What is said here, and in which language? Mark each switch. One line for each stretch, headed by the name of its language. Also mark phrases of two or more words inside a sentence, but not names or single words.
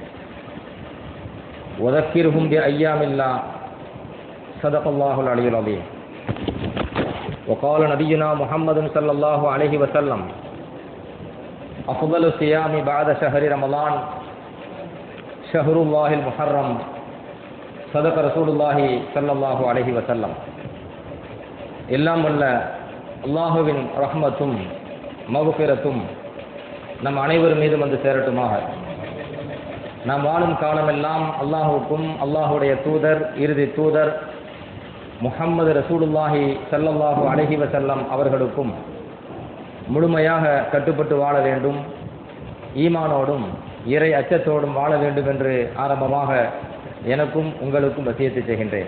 Arabic: وذكرهم بأيام الله صدق الله العلي العظيم وقال نبينا محمد صلى الله عليه وسلم أفضل الصيام بعد شهر رمضان شهر الله المحرم صدق رسول الله صلى الله عليه وسلم
Tamil: எல்லாம் வல்ல அல்லாஹுவின் ரஹ்மத்தும் மக்ஃபிரத்தும் நம் அனைவர் மீதும் வந்து சேரட்டுமாக. நாம் வாழும் காலமெல்லாம் அல்லாஹுக்கும் அல்லாஹுடைய தூதர் இறுதி தூதர் முஹம்மது ரசூலுல்லாஹி
Arabic: صلى الله عليه وسلم
Tamil: அவர்களுக்கும் முழுமையாக கட்டுப்பட்டு வாழ வேண்டும், ஈமானோடும் இறை அச்சத்தோடும் வாழ வேண்டும் என்று ஆரம்பமாக எனக்கும் உங்களுக்கும் வசியத்து செய்கின்றேன்.